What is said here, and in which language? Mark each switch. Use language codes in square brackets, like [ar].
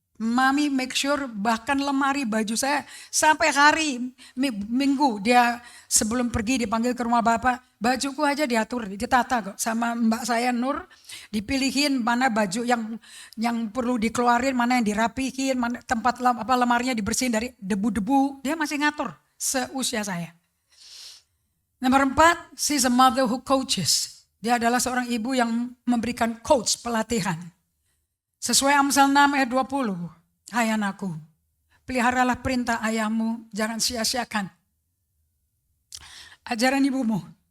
[id] Mami [en] make sure [id] bahkan lemari baju saya sampai hari Minggu dia sebelum pergi dipanggil ke rumah Bapak. Bajuku aja diatur, ditata kok sama mbak saya Nur. Dipilihin mana baju yang perlu dikeluarin, mana yang dirapihin, mana tempat lemarinya dibersihin dari debu-debu. Dia masih ngatur seusia saya. Nomor 4, [en] she's a mother who coaches. [id] Dia adalah seorang ibu yang memberikan coach, pelatihan. Sesuai Amsal 6 ayat 20. Hai anakku, peliharalah perintah ayahmu, jangan sia-siakan ajaran ibumu.